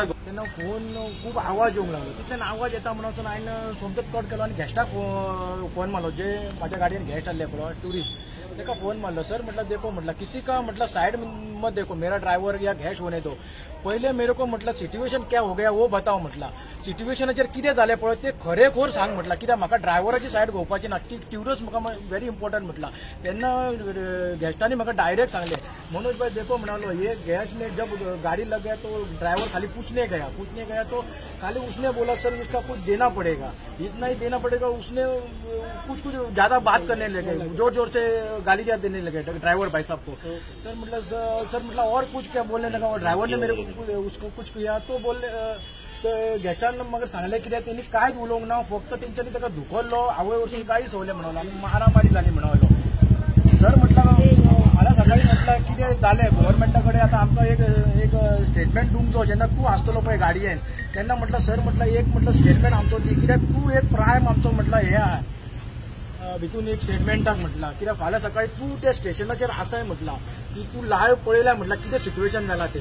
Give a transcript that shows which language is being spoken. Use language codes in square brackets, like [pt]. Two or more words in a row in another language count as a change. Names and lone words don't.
[kok] तेन्ना फोन खूब आवाज येवंक लागलो तितल्यान आवाज येता म्हणून हांवें सोमतोच कट केलो आनी गॅस्टाक फोन मारलो जे म्हाज्या गाडयेन गॅस्ट आसले पळय ट्युरिस्ट तेका फोन मारलो सर म्हटलं देखो म्हटलं [hi] किसी का मतलब साइड मत देखो मेरा ड्राइवर या गैस होने दो पहले मेरे को मतलब सिच्युएशन क्या हो गया वो बताओ [kok] म्हटलं सिच्युएशनाचेर कितें जालें पळय ते खरेखोर सांग म्हटलं कित्याक म्हाका ड्रायव्हराची सायड घेवपाची ना ट्युरिस्ट म्हाका [en] very important [kok] म्हटलं तेन्ना गॅस्टांनी म्हाका डायरेक्ट सांगले मनोज भाई देखो म्हणालो [hi] ये गैस ने जब गाड़ी लग गया तो ड्राइवर खाली पूछने गया तो खाली उसने बोला सर इसका कुछ देना पड़ेगा इतना ही देना पड़ेगा उसने कुछ ज्यादा बात करने लगे जोर जोर से गालियां देने लगे ड्राइवर भाई साहब को सर मतलब और कुछ क्या बोलने लगा ड्राइवर ने मेरे को उसको कुछ किया तो बोलले [kok] गॅस्टान मग सांगले कित्याक त्यांनी कांयच उलोवंक ना फक्त तेंच्यांनी ताका धुकल्लो आवय वरसून कांय सवले म्हणलो आनी मारामारी जाली म्हणलो सर म्हटलं फाल्यां सकाळी म्हटलं कितें जालें गव्हर्मेंटा कडेन आतां आमकां एक स्टेटमेंट दिवंचो जेन्ना तूं आसतलो पळय गाडयेन तेन्ना म्हटलं सर म्हटलं एक म्हटलं स्टेटमेंट आमचो दी कित्याक तूं एक प्रायम आमचो म्हटलं हे आहा भितून एक स्टेटमेंटाक म्हटलं कित्याक फाल्यां सकाळी तूं त्या स्टेशनाचेर आसाय म्हटलं की तूं लायव्ह पळयल्या म्हटलं कितें सिच्युएशन जालां तें